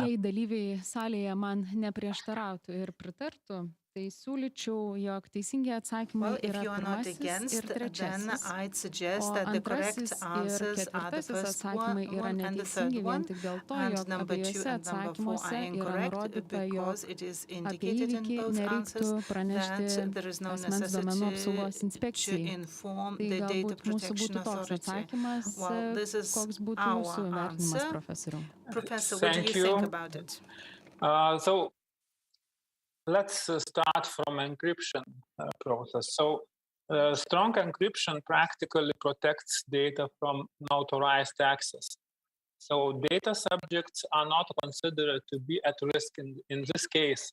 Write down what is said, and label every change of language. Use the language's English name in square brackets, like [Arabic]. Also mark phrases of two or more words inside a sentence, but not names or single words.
[Lithuanian] Jei dalyviai salėje man neprieštarautų ir pritartų, tai siūlyčiau, jog teisingi atsakymai yra pirmasis ir trečiasis, o antrasis ir ketvirtasis atsakymai yra neteisingi vien tik dėl to, jog abiejose atsakymuose yra nurodyta, jog apie įvykį nereiktų pranešti asmens duomenų apsaugos inspekcijai. Tai galbūt mūsų būtų toks atsakymas, koks būtų jūsų vertinimas, profesoriau. [English] Professor, what do you think about it? So let's start from encryption process. So strong encryption practically protects data from unauthorized access. So data subjects are not considered to be at risk in this case.